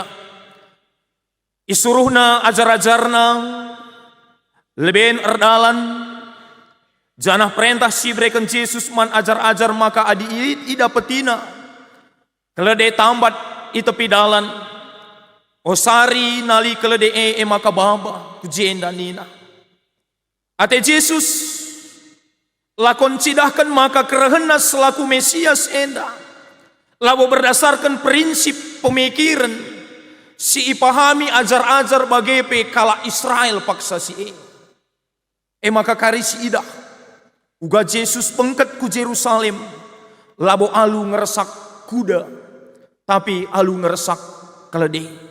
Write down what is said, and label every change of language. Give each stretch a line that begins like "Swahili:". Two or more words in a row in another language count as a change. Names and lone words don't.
Batak Karo: Isuruhna ajar-ajarna leben erdalan janah perintah si breken Yesus man ajar-ajar maka adi ida petina kelede tambat i tepi dalan osari nali kelede maka baba kujenda nina ate Yesus lakon cidahkan maka kerehenna selaku Mesias enda labo
Indonesian: berdasarkan prinsip pemikiran
Batak Karo: si ipahami ajar-ajar bagepe kala Israel paksa si maka kari si idah uga Yesus pengket ku Jerusalem labo alu ngeresak kuda tapi alu ngeresak keledai.